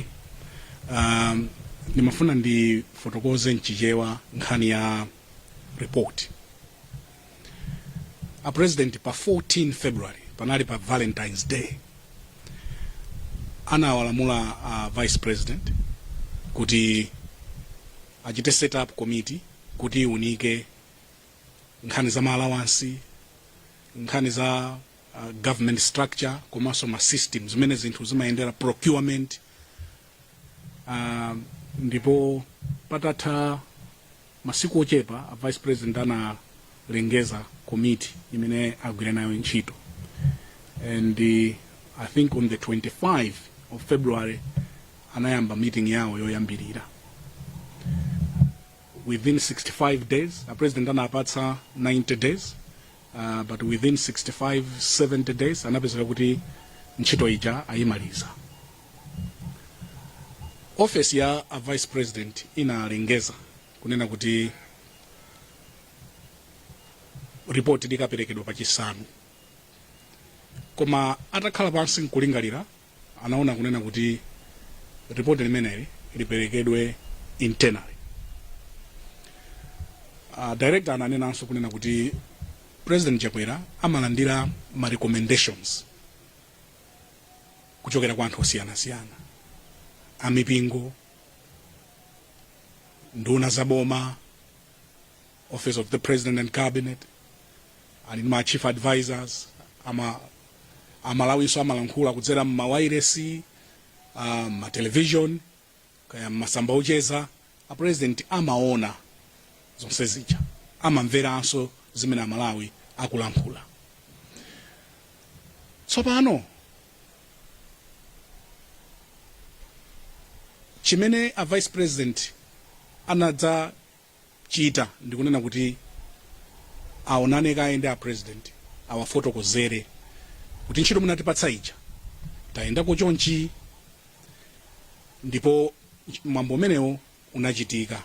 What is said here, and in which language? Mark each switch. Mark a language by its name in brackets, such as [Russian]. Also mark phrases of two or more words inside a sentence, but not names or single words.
[Nyanja] Nimafuna ndi fotokoze nchichewa nkhani ya report. A president pa 14 February panali pa Valentine's Day anawalamula [English] vice president [Nyanja] kuti achite [English] set up committee [Nyanja] kuti unike nkhani za allowance, nkhani za [English] government structure [Nyanja] komanso ma systems zimene zinthu zimayendera procurement. Ndipo patatha masiku ochepa a [English] vice president [Nyanja] analengeza committee imene agwira nayo ntchito, [English] and I think on the 25 of February [Nyanja] anayamba meeting yawo yoyambirira. [English] Within 65 days, [Nyanja] a president anapatsa 90 days, [English] but within 65-70 days [Nyanja] anapezeka kuti ntchito ija ayimaliza. Office ya a [English] vice president [Nyanja] inalengeza kunena kuti report likaperekedwa pachisanu, koma atakhala pansi nkulingalira anaona kunena kuti report limeneli liperekedwe internally. Director ananenanso kunena kuti President Chakwera amalandira ma recommendations kuchokera kwa anthu osiyana-siyana, amipingo, nduna zaboma, [English] office of the president and cabinet, and my chief advisors, [Nyanja] Malawi so amalankhula kudzera mawayiresi, ma television, kaya masamba ocheza, a president amaona zonse zija, amamveranso zimene Malawi akulankhula. Tsopano chimene a [English] vice president [Nyanja] anadza chita ndikunena kuti aonane kaye ndi a president awafotokozere kuti ntchito munatipatsa ija tayendako chonchi, ndipo mwambo umenewo unachitika.